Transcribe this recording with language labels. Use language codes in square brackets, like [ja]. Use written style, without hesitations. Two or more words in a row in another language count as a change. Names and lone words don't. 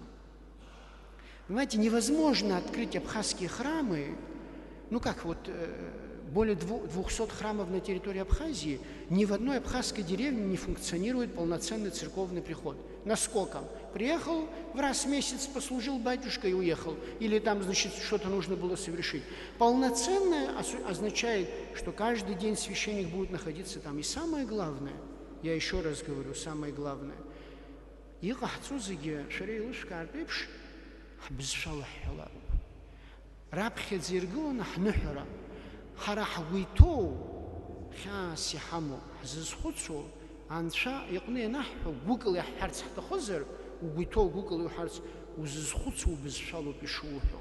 [ru] Понимаете, невозможно открыть абхазские храмы, ну как вот, более 200 храмов на территории Абхазии, ни в одной абхазской деревне не функционирует полноценный церковный приход. Наскоком? Приехал, в раз в месяц послужил батюшка и уехал. Или там, значит, что-то нужно было совершить. Полноценное означает, что каждый день священник будет находиться там. И самое главное, я еще раз говорю, самое главное, [ab] раԥхьаӡа иргыланы ҳныҳәара, ҳара ҳгәы иҭоу хьаас иҳамоу, ҳзызхәыцуа, анцәа иҟны ианаҳҳәо, гәыкала иаҳҳәарц ҳҭахызар, угәы иҭоу гәыкала иуҳәарц, узызхәыцуа убызшәалоуп ишуҳәо.